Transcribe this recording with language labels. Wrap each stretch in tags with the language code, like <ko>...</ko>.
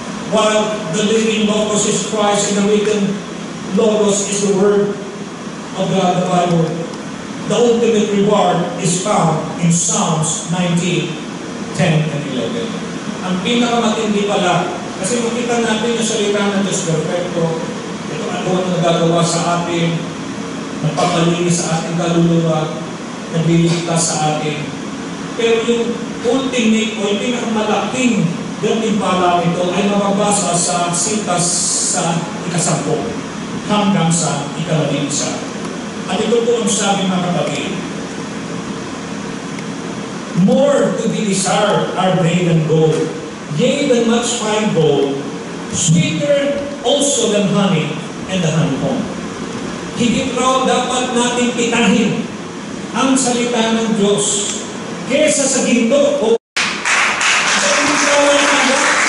<en>while the living Logos is Christ and the written Logos is the Word of God, the Bible. The ultimate reward is found in Psalms 19:10 and 11.</en> <tl>Ang pinakamatindi pala, kasi makita natin yung salita ng Diyos perfecto. Ito ano ang nagagawa sa atin, nagpapalinis sa ating kaluluwa, nagliligtas sa atin. Pero yung ultimate o yung pinakamalaking gantimpala nito ay mababasa sa Sintas sa ika-10 hanggang sa ika-11. At ito po ang sabi mga kapatid,</tl> <en>more to be desired are they than gold, yea, than much fine gold, sweeter also than honey and the honeycomb.</en> <tl>Higit raw dapat natin pitahin ang salita ng Diyos kesa sa ginto o sa inisawan ng Diyos.</tl>